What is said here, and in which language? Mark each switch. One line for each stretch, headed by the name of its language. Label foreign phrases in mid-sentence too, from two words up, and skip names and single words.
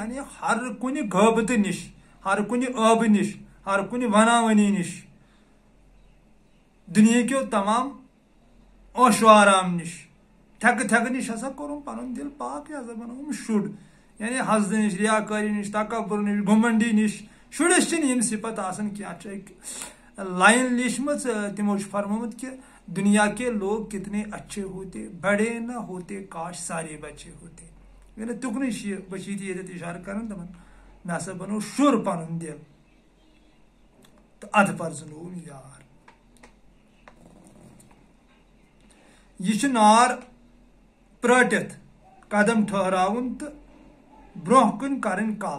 Kashmiri: یعنی ہر کُنہِ غٲبتہٕ نِش ہر کُنہِ ٲبہٕ نِش ہر کُنہِ وناوٲنی نِش دُنہیٖکیو تمام عٲشو آرام نِش تھٮ۪کہٕ تھٮ۪کہٕ نِش ہسا کوٚرُم پنُن دِل پاک. یہِ ہسا بنووُم شُر. یعنی حسدٕ نِش رِیاکٲری نِش تکبُر نِش گُمنڈی نِش. شُرِس چھِنہٕ یِم صِفت آسان کینٛہہ. اَتھ چھُ اکہِ لایِن لیٖچھمٕژ تِمو چھُ فرمومُت کہِ
Urdu: دُنیا کے لوگ کتنے اچھے ہوتے بڑے نہ ہوتے کاش سارے بچے ہوتے.
Kashmiri: یعنی تُکنُے چھِ یہِ بچی تہِ ییٚتٮ۪تھ اِشارٕ کران دپان مےٚ ہسا بنوو شُر پنُن دِل تہٕ اَدٕ پرزنووُم یار. یہِ چھُ نار پرٛٲٹِتھ قدم ٹھہراوُن تہٕ برونٛہہ کُن کرٕنۍ کل.